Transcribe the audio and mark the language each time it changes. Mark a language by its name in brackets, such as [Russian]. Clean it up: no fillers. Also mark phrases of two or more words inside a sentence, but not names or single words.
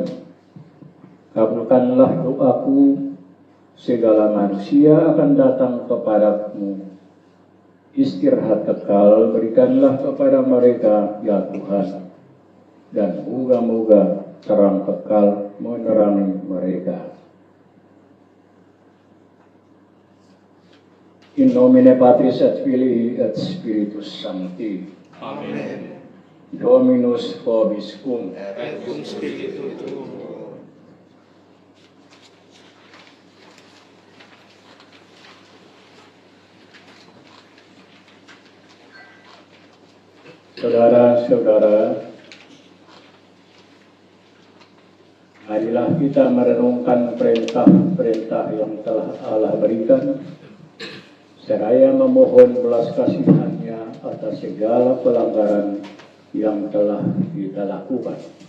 [Indonesian] Kabulkanlah doaku, segala manusia akan datang kepadamu. Istirahat kekal berikanlah kepada mereka ya Tuhan, dan moga-moga terang kekal menerangi mereka. [Latin] In nomine Patris et Filii et Spiritus Sancti. Amin. Dominus vobiscum. Et cum spiritu tuo. [Indonesian] Saudara-saudara, marilah kita merenungkan perintah-perintah yang telah Allah berikan, seraya memohon belas kasihan-Nya atas segala pelanggaran yang telah kita lakukan.